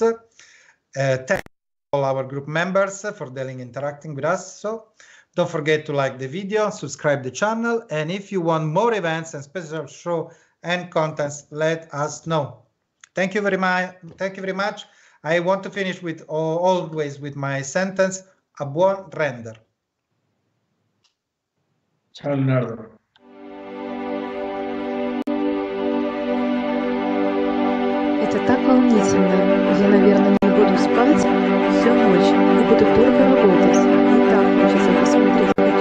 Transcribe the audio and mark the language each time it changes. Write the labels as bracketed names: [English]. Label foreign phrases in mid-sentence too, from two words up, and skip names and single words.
[English] Thank all our group members for interacting with us. So don't forget to like the video, subscribe the channel, and if you want more events and special show and contents, let us know. Thank you very much. Thank you very much. I want to finish with always with my sentence, [Italian] a buon render. Ciao, Leonardo. [Russian] Это так волнительно. Я, наверное, не буду спать всю ночь и буду только работать. И так хочется посмотреть.